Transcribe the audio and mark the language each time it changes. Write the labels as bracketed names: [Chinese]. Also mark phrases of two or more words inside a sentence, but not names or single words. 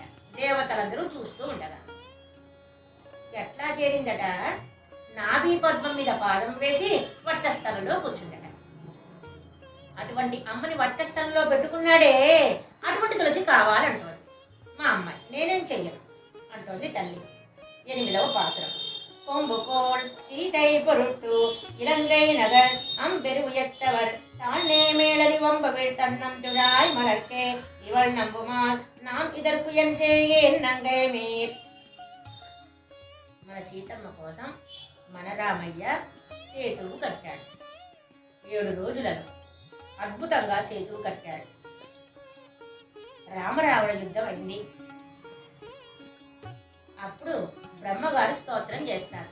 [Telugu] దేవతలందరూ చూస్తూ ఉండగా ఎట్లా చేరిందట, నాభి పద్మం మీద పాదం వేసి వట్టస్థలంలో కూర్చుందట. అటువంటి అమ్మని వట్టస్థలంలో పెట్టుకున్నాడే, అటువంటి తులసి కావాలంటోంది మా అమ్మాయి. నేనేం చెయ్యను అంటోంది తల్లి. 8వ పాసురం. [Tamil] கொம்புகோள் சீதை பொருட்டு இலங்கை நகர் அம்பெரு உயர்த்தவர் தானே மேலடி வம்பவிழ் தன்னம் துழாய் மலர்க்கே இவள் நம்புமால் நாம் இதற்கு என் செய்யேன் நங்கை மீர். [Telugu] మన సీతమ్మ కోసం మన రామయ్య సేతువు కట్టాడు. 7 రోజులలో అద్భుతంగా సేతువు కట్టాడు. రామరావణ యుద్ధం అయింది. అప్పుడు బ్రహ్మగారు స్తోత్రం చేస్తారు.